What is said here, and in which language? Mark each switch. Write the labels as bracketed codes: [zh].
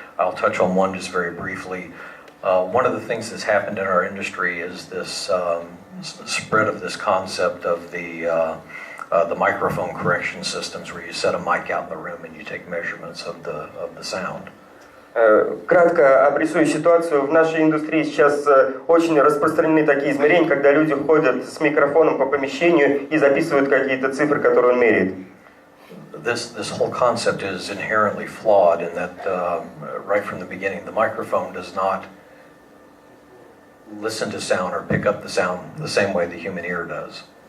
[en] I'll touch on one just very briefly. One of the things that's happened in our industry is this spread of this concept of the microphone correction systems, where you set a mic out in the room and you take measurements of the sound. [ru] Кратко обрисую ситуацию. В нашей индустрии сейчас очень распространены такие измерения, когда люди ходят с микрофоном по помещению и записывают какие-то цифры, которые он меряет. [en] This whole concept is inherently flawed in that right from the beginning, the microphone does not listen to sound or pick up the sound the same way the human ear does.